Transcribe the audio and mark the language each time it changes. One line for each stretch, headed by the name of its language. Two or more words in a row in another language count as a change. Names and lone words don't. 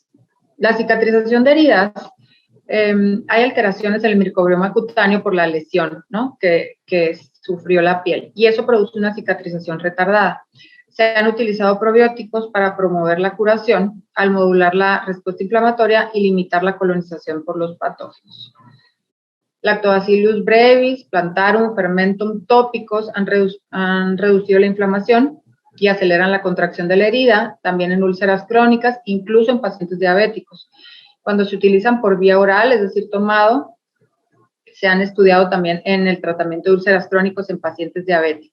Spanish: La cicatrización de heridas, hay alteraciones en el microbioma cutáneo por la lesión, ¿no?, que sufrió la piel, y eso produce una cicatrización retardada. Se han utilizado probióticos para promover la curación al modular la respuesta inflamatoria y limitar la colonización por los patógenos. Lactobacillus brevis, plantarum, fermentum tópicos han reducido la inflamación y aceleran la contracción de la herida, también en úlceras crónicas, incluso en pacientes diabéticos. Cuando se utilizan por vía oral, es decir, tomado, se han estudiado también en el tratamiento de úlceras crónicos en pacientes diabéticos.